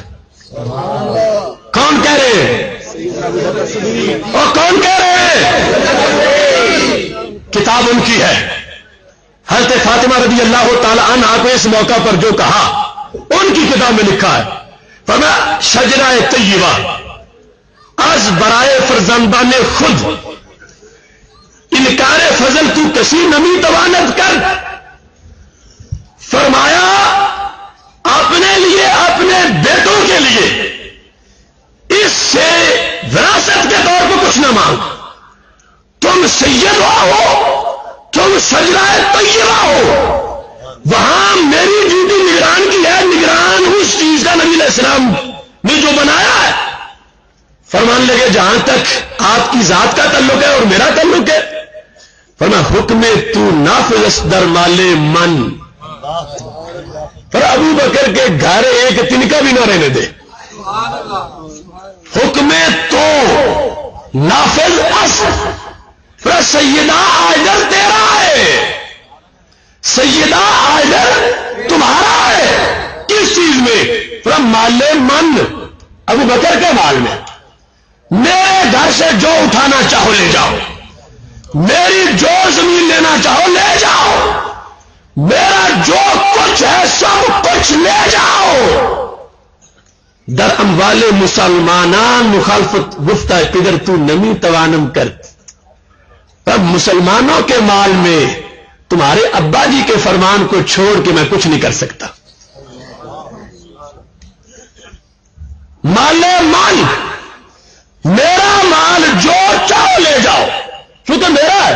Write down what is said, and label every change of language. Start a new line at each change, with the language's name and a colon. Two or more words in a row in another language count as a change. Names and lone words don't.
Urdu: کون کہہ رہے ہیں؟ اور کون کہہ رہے ہیں؟ کتاب ان کی ہے. حضرت فاطمہ رضی اللہ تعالی عنہ کو اس موقع پر جو کہا ان کی کتاب میں لکھا ہے.
Persian: فرمایا شجرہ طیبہ از برائے فرزندان خود انکار فضل تو کسی نمی توانت کر.
Urdu: فرمایا اپنے لیے اپنے بیٹوں کے لیے اس سے وراثت کے طور پر کچھ نہ مانگ. تم سید ہو، تم شجرہ طیبہ ہو، وہاں میری ڈیوٹی نگران کی ہے. نگران اس چیز کا نبی علیہ السلام نے جو بنایا ہے. فرمان لگے جہاں تک آپ کی ذات کا تعلق ہے اور میرا تعلق ہے، فرما
Persian: حکم تو نافذ در مال من.
Urdu: پر ابو بکر کے گھر ایک تنکا بھی نہ رہنے دے.
Persian: حکم تو نافذ اس.
Urdu: پر سیدہ آجر تیرا ہے، سیدہ آجر تمہارا ہے. کس چیز میں؟ پر
Persian: مال من،
Urdu: ابو بکر کے مال میں. میرے گھر سے جو اٹھانا چاہو لے جاؤ، میری جو زمین لینا چاہو لے جاؤ، میرا جو کچھ ہے سب کچھ لے جاؤ.
Persian: در اموال مسلمانان مخالفت گفتہ پدر تو نمی توانم کر.
Urdu: اب مسلمانوں کے مال میں تمہارے ابا جی کے فرمان کو چھوڑ کے میں کچھ نہیں کر سکتا. مال مال، میرا مال جو چاہو لے جاؤ، کیونکہ میرا ہے.